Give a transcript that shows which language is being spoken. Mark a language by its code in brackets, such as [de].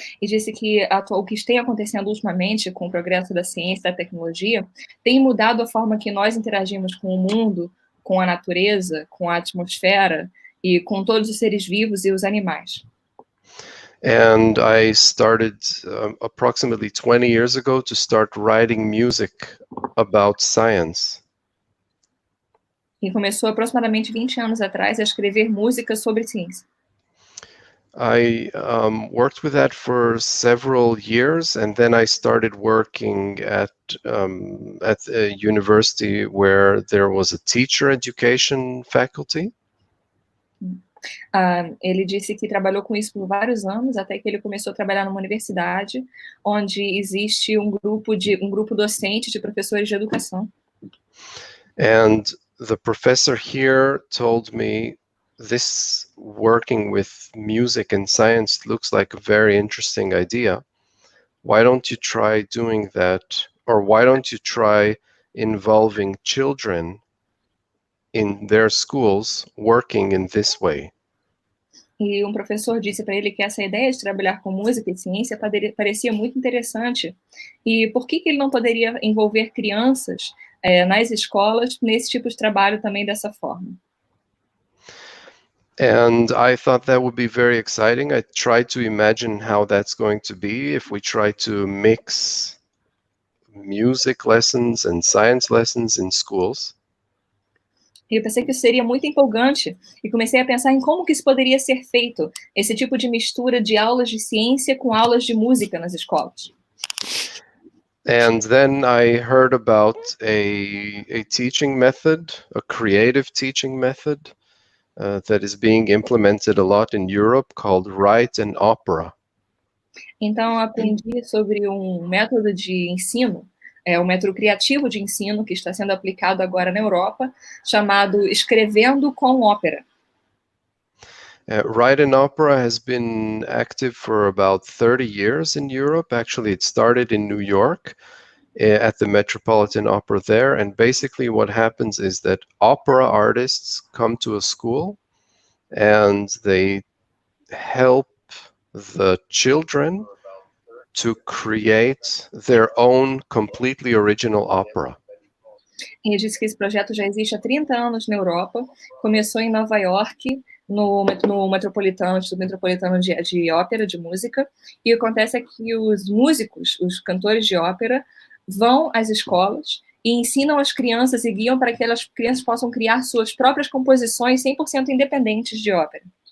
[pt] E disse que o que tem acontecendo ultimamente com o progresso da ciência e da tecnologia tem mudado a forma que nós interagimos com o mundo, com a natureza, com a atmosfera e com todos os seres vivos e os animais. [en] And I started approximately 20 years ago to start writing music about science. [pt] E começou aproximadamente 20 anos atrás a escrever músicas sobre ciência. [en] I worked with that for several years, and then I started working at a university where there was a teacher education faculty. [pt] Ele disse que trabalhou com isso por vários anos, até que ele começou a trabalhar numa universidade onde existe um grupo docente de professores de educação. [en] And the professor here told me, this working with music and science looks like a very interesting idea. Why don't you try doing that, or why don't you try involving children in their schools working in this way? [pt] E um professor disse para ele que essa ideia de trabalhar com música e ciência parecia muito interessante. E por que ele não poderia envolver crianças nas escolas nesse tipo de trabalho também dessa forma? [en] And I thought that would be very exciting. I tried to imagine how that's going to be if we try to mix music lessons and science lessons in schools. [pt] E eu pensei que isso seria muito empolgante e comecei a pensar em como que isso poderia ser feito, esse tipo de mistura de aulas de ciência com aulas de música nas escolas. [en] And then I heard about a teaching method, a creative teaching method that is being implemented a lot in Europe called Write and Opera. [pt] Então, eu aprendi sobre um método de ensino, um método criativo de ensino que está sendo aplicado agora na Europa, chamado Escrevendo com Ópera. [en] Write and Opera has been active for about 30 years in Europe. Actually, it started in New York at the Metropolitan Opera there. And basically what happens is that opera artists come to a school and they help the children to create their own completely original opera. [pt] E disse que esse projeto já existe há 30 anos na Europa, começou em Nova York, no Metropolitano, Instituto Metropolitano de Ópera, de Música, e o que acontece é que os músicos, os cantores de ópera, vão às escolas e ensinam as crianças e guiam para que as crianças possam criar suas próprias composições 100% independentes de ópera.